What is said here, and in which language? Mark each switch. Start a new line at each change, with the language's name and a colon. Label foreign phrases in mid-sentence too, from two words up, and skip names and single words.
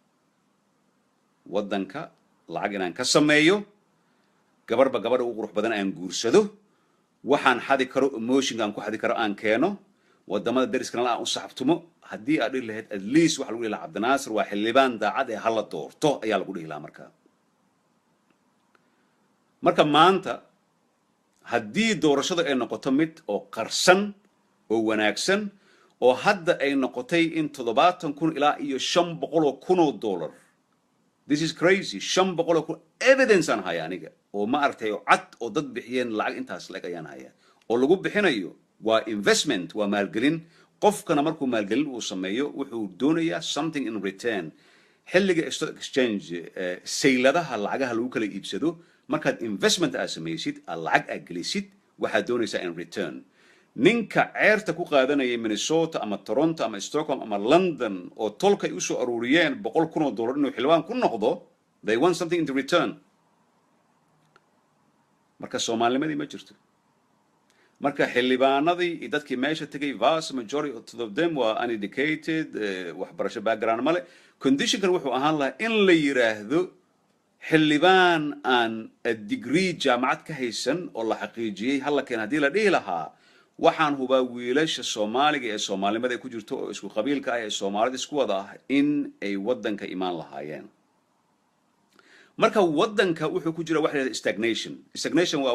Somali: waddanka lacag inaan ka sameeyo gabarba gabadha ugu qurux badan aan guursado waxaan xadi karo emotion aan ku xadi karo aan keeno wadamada dariskana aan u saxabtumo haddii aad dhihi lahayd
English: at least
Somali: waxa lagu leeyahay Cabdinaasir waa xildhibaan daacad ee hal la doorto ayaa lagu dhihi lahaa marka maanta haddii doorashada ay noqoto mid oo qarsan oo wanaagsan oo hadda ay noqotay in 700,000 ilaa iyo 500,000 $500,000
English: this is crazy 500,000 evidence
Somali: aan hayaa aniga oo ma aragtay oo cad oo dad bixiyeen lacag intaas lag ayaan hayaa oo lagu bixinayo waa investment waa maalgelin qofkana markuu maalgelin uu sameeyo wuxuu doonayaa
English: something in return
Somali: xilliga
English: stock exchange
Somali: sayladaha lacagaha lagu kala iibsado markaad investment aad samaysid lacag aad gelisid waxaad doonaysaa
English: in return
Somali: ninka ceerta ku qaadanaya Minnesota ama Toronto ama Stockholm ama London oo tolka ay u soo aruuriyeen $100,000 inuu xilwaan ku noqdo
English: they want something in return
Somali: marka Soomaalimadii ma jirto marka xildhibaanadii iyo dadkii meesha tagay
English: vast majority of them were uneducated
Somali: waxbarasho background male conditionkan wuxuu ahaan lahaa in la yiraahdo xildhibaan aan degree jaamacad ka haysan oo la xaqiijiyey halla keen haddii la dhihi lahaa waxaan hubaa wiilasha Soomaaliga ee Soomaalimada ku jirto oo isku qabiilka ah ee Soomaalida isku wada ah in ay wadanka imaan lahaayeen marka wadanka wuxuu ku jira wax la yiraahdo stagnation waa